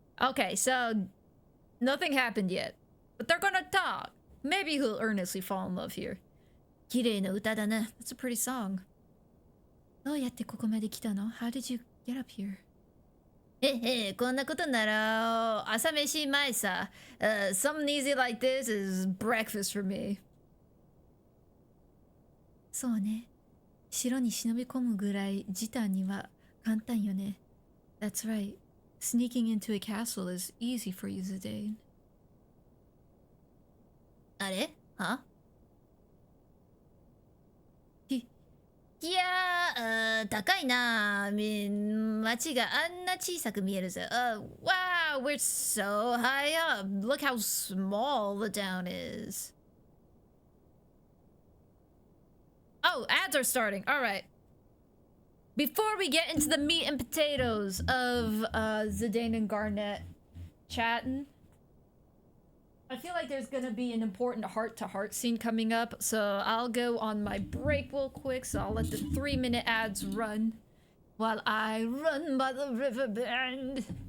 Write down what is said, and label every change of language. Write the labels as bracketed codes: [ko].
[en] Okay, so nothing happened yet. But they're gonna talk. Maybe he'll earnestly fall in love here. [ja] 綺麗な歌だな. [en] That's a pretty song. [ja] どうやってここまで来たの? [en] How did you get up here? [ja] へへ、こんなことなら朝飯前さ。 [en] Something easy like this is breakfast for me. [ja] そうね。城に忍び込むぐらい時短には簡単よね。 [en] That's right. Sneaking into a castle is easy for you, Zidane. [ja] あれ？は？いやー、高いな。街があんな小さく見えるぜ。 [en] Wow, we're so high up. Look how small the town is. Oh, ads are starting. All right. Before we get into the meat and potatoes of Zidane and Garnet chatting, I feel like there's gonna be an important heart-to-heart scene coming up, so I'll go on my break real quick, so I'll let the 3-minute ads run while I run by the river bend.